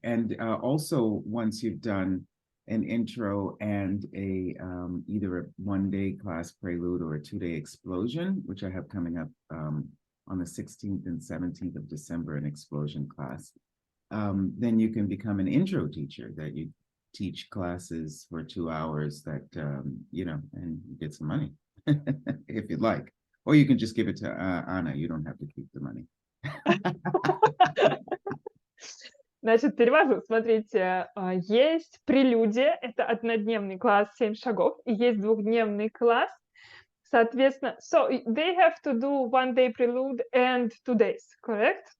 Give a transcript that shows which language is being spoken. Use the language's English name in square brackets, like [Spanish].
[English] And also once you've done an intro and a either a 1-day class prelude or a 2-day explosion, which I have coming up on the 16th and 17th of December, an explosion class, then you can become an intro teacher that you teach classes for 2 hours that, and you get some money if you'd like. Or you can just give it to Anna. You don't have to keep the money. [Russian] Значит, перевожу. Смотрите, есть прелюдия, это однодневный класс 7 шагов, и есть двухдневный класс. [English] Соответственно, so they have to do 1-day prelude and 2 days, correct?